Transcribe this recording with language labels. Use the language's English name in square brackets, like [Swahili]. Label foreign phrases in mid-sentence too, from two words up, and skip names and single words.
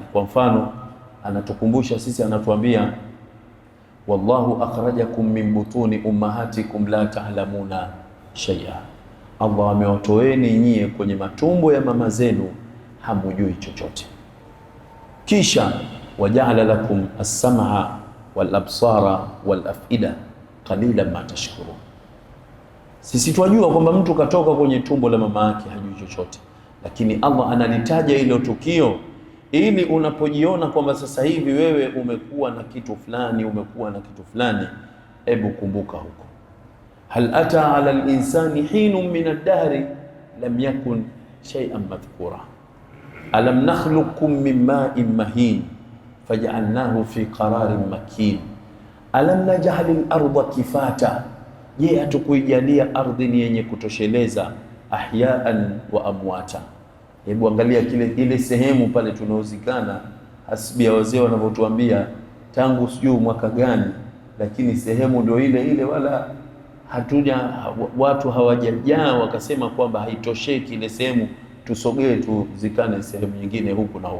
[Swahili] Kwa mfano, anatukumbusha sisi, anatuambia [Arabic] والله أخرجكم من بطون أمهاتكم لا تعلمون شيئا, [Swahili] Allah amewatoeni nyie kwenye matumbo ya mama zenu hamujui chochote. [Arabic] Kisha وجعل لكم السمع والأبصار والأفئدة قليلا ما تشكرون. [Swahili] Sisi twajua kwamba mtu katoka kwenye tumbo la mama yake hajui chochote, lakini Allah analitaja hilo tukio ili unapojiona kwamba sasa hivi wewe umekuwa na kitu fulani, hebu kumbuka huko. [Arabic] هل أتى على الإنسان حين من الدهر لم يكن شيئا مذكورا ألم نخلقكم من ماء مهين فجعلناه في قرار مكين ألم نجعل الأرض كفاتا, je, [Swahili] hatukuijalia ardhi ni yenye kutosheleza, [Arabic] أحياء وأمواتا. [Swahili] Hebu angalia ile sehemu pale tunaozikana, hasbi ya wazee wanavyotuambia tangu sijui mwaka gani, lakini sehemu ndio ile, wala watu hawajajaa wakasema kwamba haitosheki ile sehemu, tusogee tuzikane sehemu nyingine huku na huku.